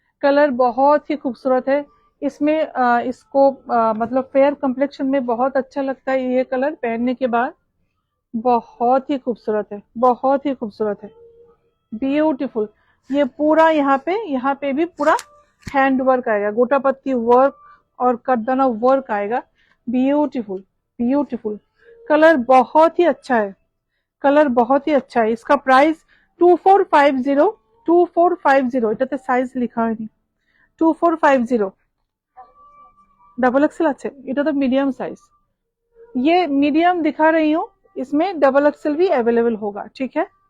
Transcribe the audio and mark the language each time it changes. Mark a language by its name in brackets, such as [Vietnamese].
[Hindi] Colour बहुत ही खूबसूरत है इसमें, इसको मतलब फेयर कम्प्लेक्शन में बहुत अच्छा लगता है ये कलर पहनने के बाद, बहुत ही खूबसूरत है, बहुत ही खूबसूरत है, ब्यूटीफुल। ये पूरा यहाँ पे भी पूरा हैंड वर्क आएगा, गोटा पत्ती वर्क और करदाना वर्क आएगा, ब्यूटीफुल ब्यूटीफुल। कलर बहुत ही अच्छा है, कलर बहुत ही अच्छा है। इसका प्राइस 2450 2450, [Bangla] এটাতে সাইজ লেখা হয়নি, [Hindi] 2450। डबल एक्सेल [Bangla] আছে, এটা তো মিডিয়াম সাইজ, [Hindi] ये मीडियम दिखा रही हूँ, इसमें डबल एक्सेल भी अवेलेबल होगा, ठीक है।